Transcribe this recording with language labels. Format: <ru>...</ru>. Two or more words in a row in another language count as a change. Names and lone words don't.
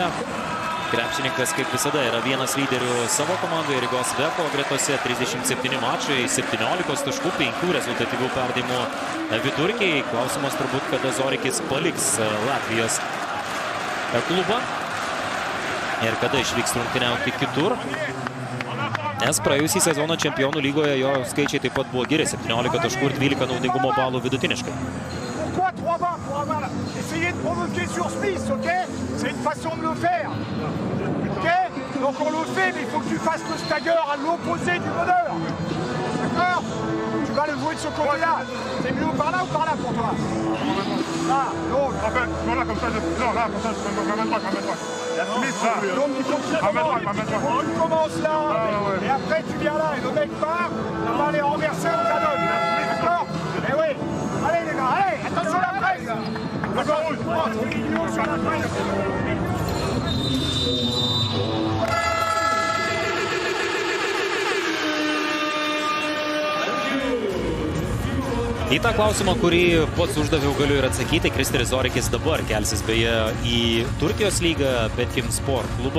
<lt>Krepšininkas, kaip visada, yra vienas lyderių savo komandoje, Rygos Veko gretose, 37 mačai, 17 taškų, 5 rezultatyvių perdavimų vidurkiai. Klausimas turbūt, kada Zorikis paliks Latvijos klubą ir kada išvyks rungtyniauti kitur. Nes praėjusį sezoną Čempionų lygoje jo skaičiai taip pat buvo geri, 17 taškų ir 12 naudingumo balų vidutiniškai.</lt> <fr>Pourquoi 3 bas pour avoir essayé de provoquer sur Smith, ok? C'est une façon de le faire. Ok? Donc on le fait, mais il faut que tu fasses le stagger à l'opposé du meneur. D'accord? Tu vas le jouer de ce côté-là. C'est mieux par là ou par là pour toi? Là, l'autre. Non, là, comme ça, non, là, comme ça, je ramène pas. Smith, là. Donc il faut que tu commences là, et après tu viens là, et le mec part, on va les renverser au canon. D'accord? Eh oui. Allez les gars, allez, attention à la presse. D'accord, sur la presse.</fr> <lt>Į tą klausimą, kurį pats uždaviau, galiu ir atsakyti. Kristeris Zorikis dabar kelsis beje į Turkijos lygą, Betkim Sport klubą.</lt>